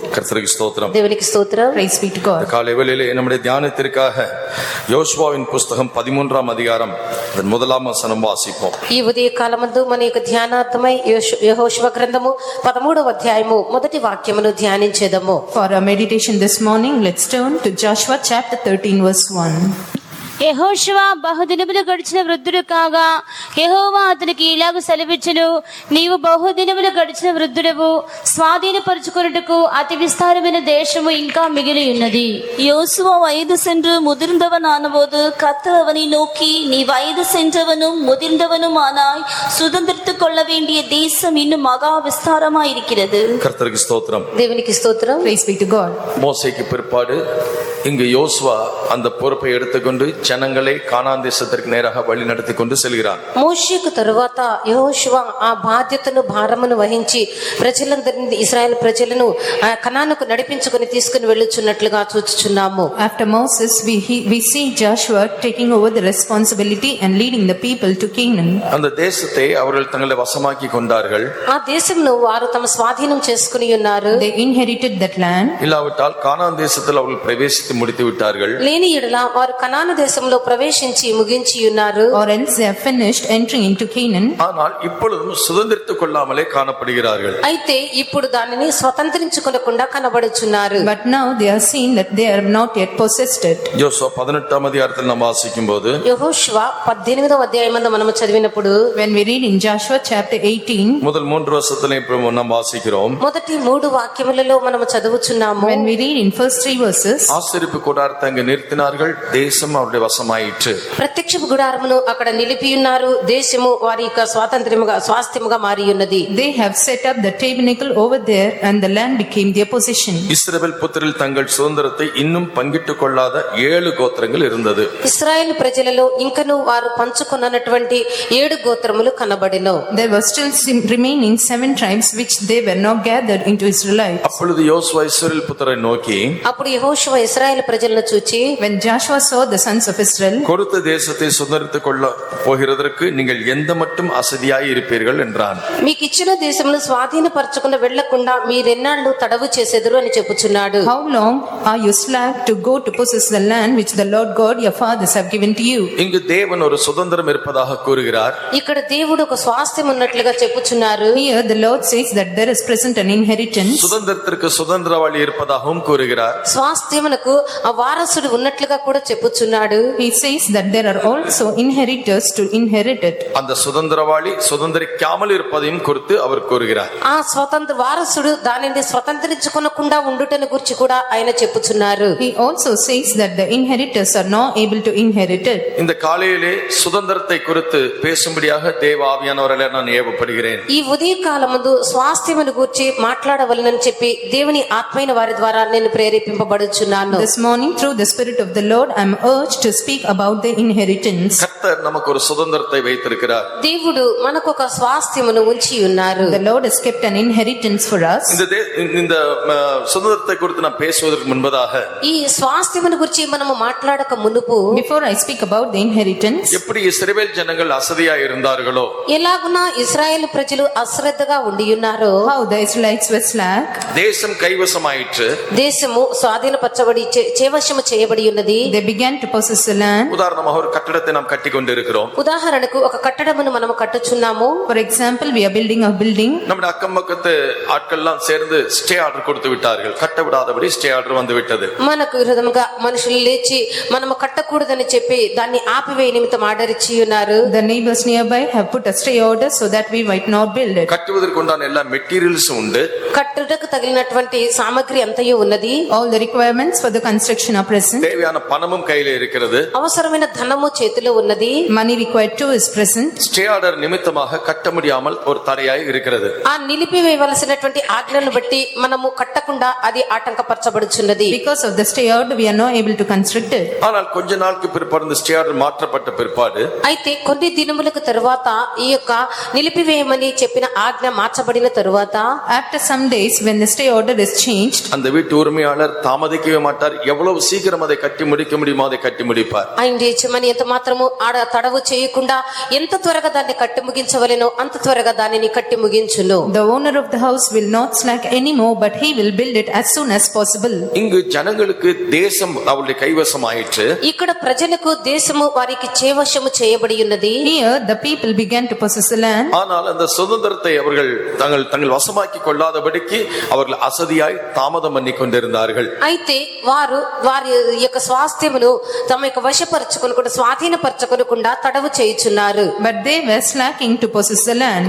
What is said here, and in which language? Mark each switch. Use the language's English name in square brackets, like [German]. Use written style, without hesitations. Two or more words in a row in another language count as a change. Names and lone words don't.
[Tamil] கர்த்தருக்கு ஸ்தோத்திரம். [Telugu] దేవునికి స్తోత్రం. [English] Praise be to God. [Tamil] காலை வேளையிலே நம்முடைய தியானத்திற்காக யோசுவாவின் புஸ்தகம் 13ஆம் அதிகாரம் அதன் 1ஆம் வசனம் வாசிப்போம். [Telugu] ఈ ఉదయ కాలమందు మన యొక్క ధ్యానార్థమై యెహోషువ గ్రంథము 13వ అధ్యాయము మొదటి వాక్యమును ధ్యానించేదము. [English] For our meditation this morning, let's turn to Joshua chapter 13 verse 1. [Telugu] యెహోషువ బహుదినములు గడిచిన వృద్ధుడు కాగా యెహోవా అతనికి ఇలాగ సెలవిచ్చెను, నీవు బహుదినములు గడిచిన వృద్ధుడవు, స్వాధీనపరుచుకొనుటకు అతి విస్తారమైన దేశము ఇంకా మిగిలి ఉన్నది. [Tamil] யோசுவா வயது சென்று முதிர்ந்தவனானபோது கர்த்தர் அவனை நோக்கி, நீ வயது சென்றவனும் முதிர்ந்தவனும் ஆனாய், சுதந்திரத்துக் கொள்ள வேண்டிய தேசம் இன்னும் மகா விஸ்தாரமாயிருக்கிறது. கர்த்தருக்கு ஸ்தோத்திரம். [Telugu] దేవునికి స్తోత్రం. [English] Praise be to God. [Tamil] மோசேக்கு பிற்பாடு இங்கு யோசுவா அந்த பொறுப்பை எடுத்துக்கொண்டு ஜனங்களை கானான் தேசத்திற்கு நேராக வழி நடத்தி கொண்டு செல்கிறார். [Telugu] మోషేకు తరువాత యెహోషువ ఆ బాధ్యతను భారమును వహించి ప్రజలందరినీ ఇశ్రాయేలు ప్రజలను కనానుకు నడిపించుకొని తీసుకుని వెళ్ళుచున్నట్లుగా చూచుచున్నాము. [English] After Moses, we see Joshua taking over the responsibility and leading the people to Canaan. [Tamil] அந்த தேசத்தை அவர்கள் தங்களை வசமாக்கி கொண்டார்கள். [Telugu] ఆ దేశంను వారు తమ స్వాధీనం చేసుకుని ఉన్నారు. [English] They inherited that land. [Tamil] இல்லாவிட்டால் கானான் தேசத்தில் அவர்கள் பிரவேசித்து முடித்து விட்டார்கள். [Telugu] లేని ఎడల వారు కనాను దేశంలో ప్రవేశించి ముగించి ఉన్నారు. [English] Or else they have finished entering into Canaan. [Tamil] ஆனால் இப்பொழுதும் சுதந்திரத்துக் கொள்ளாமலே காணப்படுகிறார்கள். [Telugu] అయితే ఇప్పుడు దానిని స్వతంత్రించుకోకుండా కనబడుచున్నారు. [English] But now they are seen that they are not yet possessed it. [Tamil] யோசுவா 18ஆம் அதிகாரத்தில் நாம் வாசிக்கும்போது [Telugu] యెహోషువ 18వ అధ్యాయమందు మనము చదివినప్పుడు [English] When we read in Joshua chapter 18, [Tamil] முதல் 3 வசனத்திலே நாம் வாசிக்கிறோம். [Telugu] మొదటి 3 వాక్యములలో మనము చదువుచున్నాము. [English] when we read in first 3 verses, [Tamil] ஆசரிப்பு கூடாரத்தை அங்கு நிறுத்தினார்கள், தேசம் அவருடைய வசமாயிற்று. [Telugu] ప్రత్యక్ష గుడారమును అక్కడ నిలిపి ఉన్నారు, దేశము వారి యొక్క స్వాస్థ్యముగా మారి ఉన్నది. [English] they have set up the tabernacle over there and the land became their possession. [Tamil] இஸ்ரவேல் புத்திரர் தங்கள் சுதந்திரத்தை இன்னும் பங்கிட்டுக் கொள்ளாத 7 கோத்திரங்கள் இருந்தது. [Telugu] ఇశ్రాయేలు ప్రజలలో ఇంకను వారు పంచుకొన్నటువంటి 7 గోత్రములు కనబడెను. [English] There were still remaining 7 tribes which they were not gathered into Israelites. [Tamil] அப்பொழுது யோசுவா இஸ்ரவேல் புத்திரரை நோக்கி, [Telugu] అప్పుడు యెహోషువ ఇశ్రాయేలు ప్రజలను చూచి, [English] when Joshua saw the sons of Israel, [Tamil] கொடுத்த தேசத்தை சுதந்திரத்துக் கொள்ள போகிறதற்கு நீங்கள் எந்த மட்டும் அசதியாய் இருப்பீர்கள் என்றான். [Telugu] మీకు ఇచ్చిన దేశమును స్వాధీనపరచకుండా వెళ్లకుండా మీరెన్నాళ్ళు తడవు చేసేదరు అని చెప్పుచున్నాడు. [English] how long are you slack to go to possess the land which the Lord God your fathers have given to you? [Tamil] இங்கு தேவன் ஒரு சுதந்திரம் இருப்பதாக கூறுகிறார். [Telugu] ఇక్కడ దేవుడు ఒక స్వాస్థ్యం ఉన్నట్లుగా చెప్పుచున్నారు. [English] Here the Lord says that there is present an inheritance. [Tamil] சுதந்திரத்திற்கு சுதந்திரவாளி இருப்பதாகவும் கூறுகிறார். [Telugu] స్వాస్థ్యమునకు ఆ వారసుడు ఉన్నట్లుగా కూడా చెప్పుచున్నాడు. [English] He says that there are also inheritors to inherit it. [Tamil] அந்த சுதந்திரவாளி சுதந்திரிக்காமல் இருப்பதையும் குறித்து அவர் கூறுகிறார். [Telugu] ఆ స్వతంత్ర వారసుడు దానిని స్వతంత్రించుకోకుండా ఉండుటను గురించి కూడా ఆయన చెప్పుచున్నారు. [English] He also says that the inheritors are not able to inherit it. [Tamil] இந்த காலையிலே சுதந்திரத்தை குறித்து பேசும்படியாக தேவ ஆவியானவராலே நான் ஏவப்படுகிறேன். [Telugu] ఈ ఉదయ కాలమందు స్వాస్థ్యమును గురించి మాట్లాడవలనని చెప్పి దేవుని ఆత్మైన వారి ద్వారా నేను ప్రేరేపింపబడుచున్నాను. [English] This morning through the Spirit of the Lord I am urged to speak about the inheritance. [Tamil] கர்த்தர் நமக்கு ஒரு சுதந்திரத்தை வைத்திருக்கிறார். [Telugu] దేవుడు మనకు ఒక స్వాస్థ్యమును ఉంచి ఉన్నారు. [English] The Lord has kept an inheritance for us. [Tamil] இந்த சுதந்திரத்தை குறித்து நான் பேசுவதற்கு முன்பதாக [Telugu] ఈ స్వాస్థ్యమును గురించి మనము మాట్లాడక మునుపు, [English] Before I speak about the inheritance, [Tamil] எப்படி இஸ்ரவேல் ஜனங்கள் அசதியா இருந்தார்களோ, [Telugu] ఎలాగున ఇశ్రాయేలు ప్రజలు అశ్రద్ధగా ఉండి ఉన్నారో, [English] how the Israelites were slack, [Tamil] தேசம் கைவசமாயிற்று, [Telugu] దేశము స్వాధీనపరచబడి చేవశము చేయబడి ఉన్నది. [English] they began to possess the land. [Tamil] உதாரணமாக ஒரு கட்டடத்தை நாம் கட்டி கொண்டிருக்கிறோம். [Telugu] ఉదాహరణకు ఒక కట్టడమును మనము కట్టుచున్నాము. [English] For example, we are building a building. [Tamil] நம்முடைய அக்கம் பக்கத்து ஆட்கள்லாம் சேர்ந்து [English] stay order [Tamil] கொடுத்து விட்டார்கள். கட்ட விடாதபடி [English] stay order [Tamil] வந்து விட்டது. [Telugu] మనకు విరోధముగా మనుషులు లేచి మనము కట్టకూడదని చెప్పి దాన్ని ఆపివేయ నిమిత్తం ఆర్డర్ ఇచ్చి ఉన్నారు. [English] The neighbors nearby have put a stay order so that we might not build it. [Tamil] கட்டுவதற்கு உண்டான எல்லா மெட்டீரியல்ஸ் உண்டு. [Telugu] కట్టుటకు తగిలినటువంటి సామగ్రి అంతయు ఉన్నది. [English] All the requirements for the construction are present. [Tamil] தேவையான பணமும் கையில இருக்கிறது. [Telugu] అవసరమైన ధనము చేతిలో ఉన్నది. [English] Money required too is present. stay order [Tamil] நிமித்தமாக கட்ட முடியாமல் ஒரு தடையாய் இருக்கிறது. [Telugu] ఆ నిలిపివేయవలసినటువంటి ఆజ్ఞలను బట్టి మనము కట్టకుండా అది ఆటంకపరచబడుచున్నది. [English] Because of the stay order we are not able to construct it. [Tamil] ஆனால் கொஞ்ச நாளுக்கு பிற்பாடு இந்த [English] stay order [Tamil] மாற்றப்பட்ட பிற்பாடு [Telugu] అయితే కొన్ని దినములకు తరువాత ఈ యొక్క నిలిపివేయమని చెప్పిన ఆజ్ఞ మార్చబడిన తరువాత, [English] After some days when the stay order is changed, [Tamil] அந்த வீட்டு உரிமையாளர் தாமதிக்கவே மாட்டார். எவ்வளவு சீக்கிரம் அதை கட்டி முடிக்க முடியுமோ அதை கட்டி முடிப்பார். முடிப்பார். [Telugu] ఆ ఇంటి యజమాని ఎంత మాత్రము ఆడ తడవు చేయకుండా ఎంత త్వరగా దాన్ని కట్టి ముగించవలెనో అంత త్వరగా దానిని కట్టి ముగించును. [English] The owner of the house will not slack anymore, but he will build it as soon as possible. [Tamil] இங்கு ஜனங்களுக்கு தேசம் அவருடைய கைவசம் ஆயிற்று. [Telugu] ఇక్కడ ప్రజలకు దేశము వారికి చేవశము చేయబడి ఉన్నది. [English] Here the people began to possess the land. [Tamil] ஆனால் அந்த சுதந்திரத்தை அவர்கள் தங்கள் வசமாக்கி கொள்ளாதபடிக்கு அவர்கள் அசதியாய் தாமதம் பண்ணி கொண்டிருந்தார்கள். [Telugu] అయితే వారి యొక్క స్వాస్థ్యమును తమ యొక్క వశపరచుకొనకుండా స్వాధీనపరచుకొనకుండా తడవు చేయుచున్నారు. [English] But they were slacking to possess the land.